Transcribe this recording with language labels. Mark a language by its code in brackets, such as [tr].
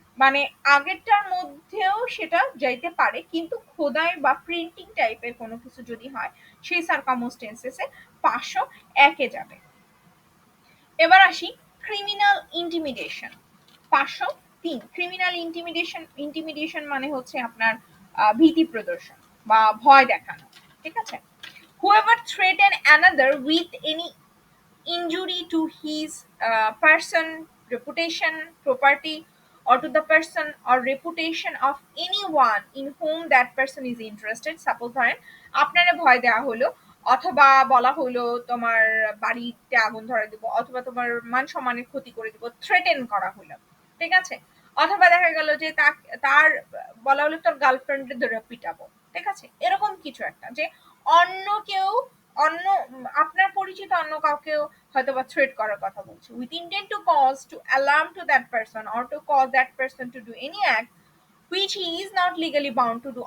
[bn] মানে আগেরটার মধ্যেও সেটা যাইতে পারে, কিন্তু খোদাই বা প্রিন্টিং টাইপের কোনো কিছু যদি হয় সেই সার্কামস্টেন্সেসে 501 যাবে। এবার আসি ক্রিমিনাল ইন্টিমিডেশন। 503, ক্রিমিনাল ইন্টিমিডেশন মানে হচ্ছে আপনার ভীতি প্রদর্শন বা ভয় দেখানো, ঠিক আছে। [en] whoever threaten another with any injury to his person, reputation, property, or to the person or reputation of anyone in whom that person is interested. [bn] Suppose ধরেন আপনারে ভয় দেওয়া হলো, অথবা বলা হলো তোমার বাড়িতে আগুন ধরে দিব, অথবা তোমার মান সম্মানের ক্ষতি করে দিব, থ্রেটেন করা হলো, ঠিক আছে। অথবা দেখা গেল যে তার বলা হলো তোর গার্লফ্রেন্ডের ধরে পিটাবো, ঠিক আছে, এরকম কিছু একটা, যে অন্য কেউ অন্য আপনার পরিচিত অন্য কাউকেও হয়তো বা থ্রেট করার কথা বলছে, [en] With intent to cause to alarm to that person or to cause that person to do any act which he is not legally bound to do.